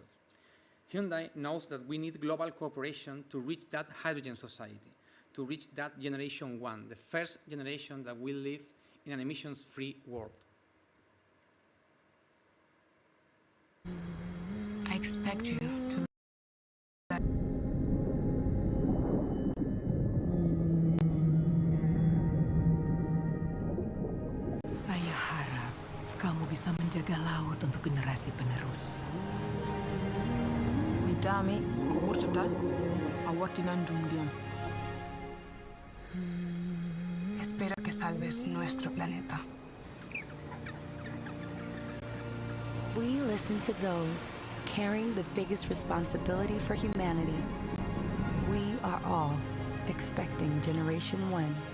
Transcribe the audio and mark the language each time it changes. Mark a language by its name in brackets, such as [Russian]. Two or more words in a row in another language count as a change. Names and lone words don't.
[English] Hyundai knows that we need global cooperation to reach that hydrogen society, to reach that generation 1, the first generation that will live in an emissions-free world. I expect you to [Indonesian] Saya harap kamu bisa menjaga laut untuk generasi penerus. Mitami, kuurtuta, awartinan dumdiam. [Spanish] Espero que salves nuestro planeta. [English] We listen to those carrying the biggest responsibility for humanity. We are all expecting Generation 1.